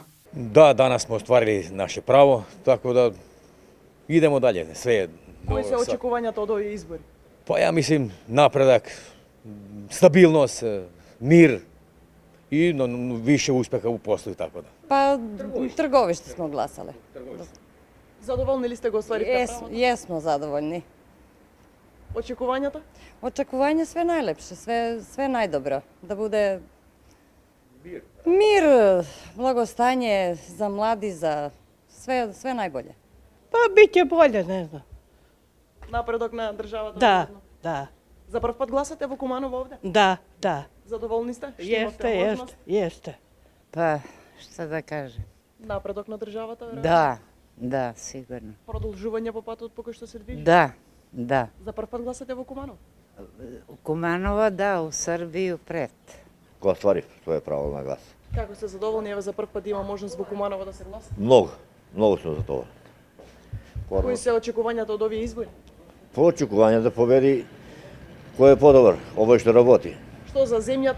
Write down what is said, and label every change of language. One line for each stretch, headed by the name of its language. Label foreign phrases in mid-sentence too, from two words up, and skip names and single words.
Serbian: Да, данас сме остварили наше право, така да идемо дале, све е.
Macedonian: Кои се очекувањата од овие избори?
Serbian: Па ја мислим напредак, стабилност, мир и више успеха у послу, така да. Па трговиште сме гласале.
Macedonian: Задоволни ли сте го остварите право?
Serbian: Jesmo zadovoljni.
Macedonian: Очекувањата?
Serbian: Očekivanje sve najlepše, sve najdobro. Da bude mir, blagostanje za mladi, za sve najbolje. Pa bit će bolje, ne znam.
Macedonian: Напредок на државата?
Serbian: Da, da,
Macedonian: За прв пат гласате во Куманово овде?
Serbian: da.
Macedonian: Задоволни сте? Што имавте
Serbian: Jeste,
Macedonian: можност?
Serbian: jeste. Pa, šta da kažem?
Macedonian: Напредок на државата? веројатно?
Serbian: Da, sigurno.
Macedonian: Продолжување по патот по кој што се движи?
Serbian: Da.
Macedonian: За прв пат гласате во Куманово?
Serbian: U Kumanova da, u Srbiju pred.
Macedonian: Го остварив своје право на глас. Како сте задоволни еве за прв пат има можност во Куманово да се гласа? Многу сум за тоа. Кои се очекувањата од овие избори? По очекување да победи кој е подобар, овој што работи. Што за земјата?